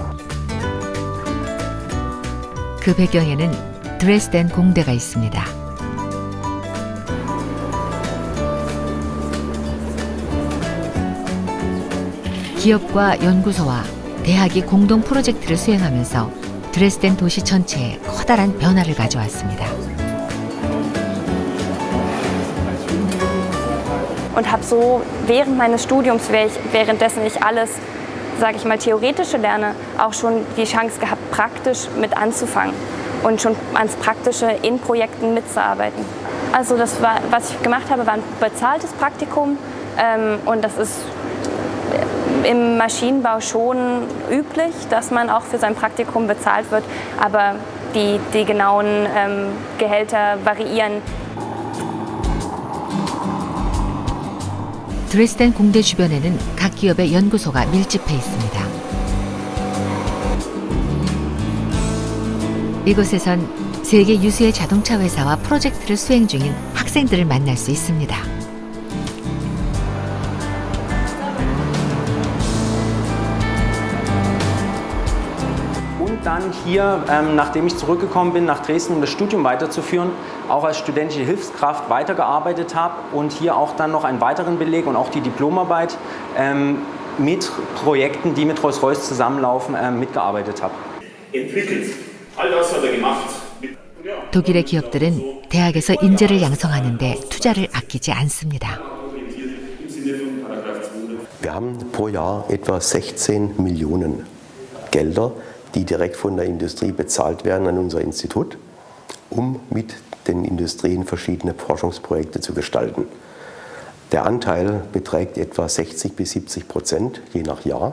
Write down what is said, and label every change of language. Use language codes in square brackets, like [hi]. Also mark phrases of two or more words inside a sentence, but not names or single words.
[ko] 그 배경에는 드레스덴 공대가 있습니다. 기업과 연구소와 대학이 공동 프로젝트를 수행하면서 드레스덴 도시 전체에 커다란 변화를 가져왔습니다. [de] Und habe so während meines Studiums, währenddessen ich alles, sage ich mal, Theoretische lerne, auch schon die Chance gehabt, praktisch mit anzufangen und schon ans Praktische in Projekten mitzuarbeiten. Also das war, was ich gemacht habe, war ein bezahltes Praktikum und das ist im Maschinenbau schon üblich, dass man auch für sein Praktikum bezahlt wird, aber die genauen Gehälter variieren. [ko] 드레스덴 공대 주변에는 각 기업의 연구소가 밀집해 있습니다. 이곳에선 세계 유수의 자동차 회사와 프로젝트를 수행 중인 학생들을 만날 수 있습니다. [de] Dann hier, nachdem ich zurückgekommen bin nach Dresden, um das Studium weiterzuführen, auch als studentische Hilfskraft weitergearbeitet habe und hier auch dann noch einen weiteren Beleg und auch die Diplomarbeit mit Projekten, die mit Rolls-Royce zusammenlaufen, mitgearbeitet habe. Entwickelt. All das hat gemacht. [ko] 독일의 기업들은 대학에서 인재를 양성하는데 투자를 아끼지 않습니다. [de] Wir haben pro Jahr etwa 16 Millionen Gelder, die direkt von der Industrie bezahlt werden an unser Institut, um mit den Industrien verschiedene Forschungsprojekte zu gestalten. Der Anteil beträgt etwa 60 bis 70%, je nach Jahr.